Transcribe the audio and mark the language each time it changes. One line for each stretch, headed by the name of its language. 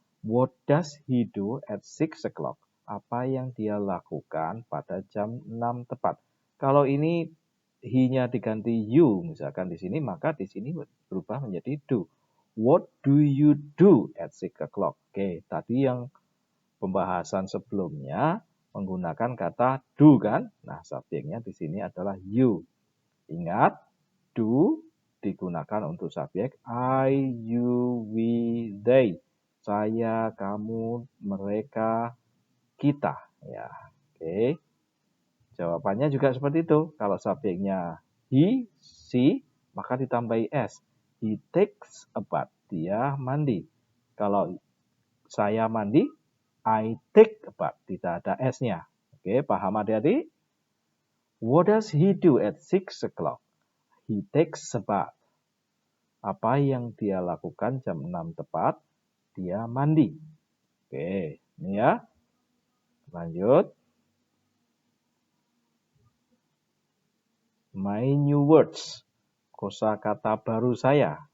English: What does he do at 6 o'clock?
Indonesian: Apa yang dia lakukan pada jam 6 tepat? Kalau ini he-nya diganti you, misalkan di sini, maka di sini berubah menjadi do.
English: What do you do at 6 o'clock?
Indonesian: Oke, tadi yang pembahasan sebelumnya menggunakan kata do kan? Nah, subjeknya di sini adalah you. Ingat, do digunakan untuk subjek I, you, we, they. saya, kamu, mereka, kita. Ya, oke. Jawabannya juga seperti itu. Kalau subjeknya he, she, maka ditambahi s.
English: He takes a bath.
Indonesian: Dia mandi. Kalau saya mandi,
English: I take a bath.
Indonesian: Tidak ada s-nya. Oke, paham adik-adik?
English: What does he do at 6 o'clock? He takes a bath.
Indonesian: Apa yang dia lakukan jam 6 tepat? Dia mandi. Oke, ini ya. Lanjut.
English: My new words.
Indonesian: Kosakata baru saya.